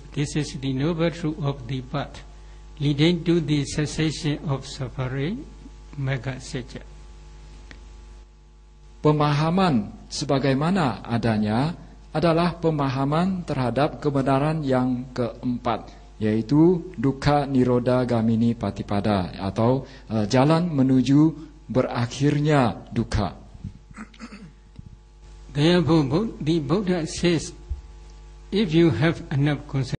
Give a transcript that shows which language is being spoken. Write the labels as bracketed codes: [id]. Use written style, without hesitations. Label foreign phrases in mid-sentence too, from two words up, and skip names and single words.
[en] This is the noble truth of the path, leading to the cessation of suffering, [pi] Magga Satya. [id] Pemahaman sebagaimana adanya adalah pemahaman terhadap kebenaran yang keempat, yaitu [pi] dukkha nirodha gamini patipada [id] atau jalan menuju berakhirnya dukkha. [en] Therefore, the Buddha says, if you have enough concentration,